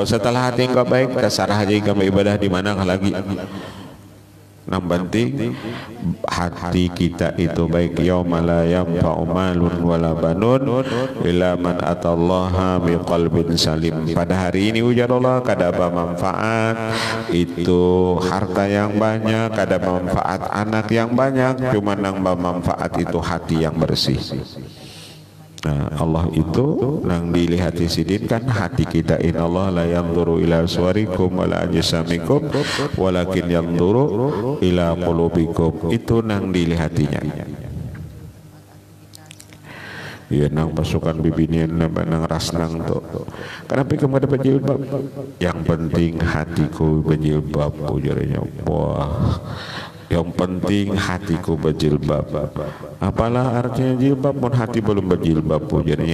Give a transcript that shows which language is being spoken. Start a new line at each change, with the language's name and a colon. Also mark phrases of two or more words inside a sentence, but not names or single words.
Banjar: Setelah hati engkau baik, terserah aja engkau beribadah di mana lagi. Yang penting hati kita itu baik.
Arabic: يوم لا ينفع مال ولا بنون إلا من أتى الله بقلب سليم.
Banjar: Pada hari ini ujar Allah kada bermanfaat itu harta yang banyak, kada bermanfaat anak yang banyak, cuma yang bermanfaat itu hati yang bersih. Nah, Allah itu yang dilihati sidin kan hati kita.
Arabic: إن الله لا ينظر إلى صوركم ولا أجسامكم ولكن ينظر إلى قلوبكم.
Banjar: Itu nang dilihatinya. Ya nang pasukan bibinian nang rasnang tuh. Kenapa kamu ada berjilbab? Yang penting hatiku berjilbab ujarnya. Wah. Yang penting hatiku berjilbab. Apalah artinya jilbab pun hati belum berjilbab ujarnya.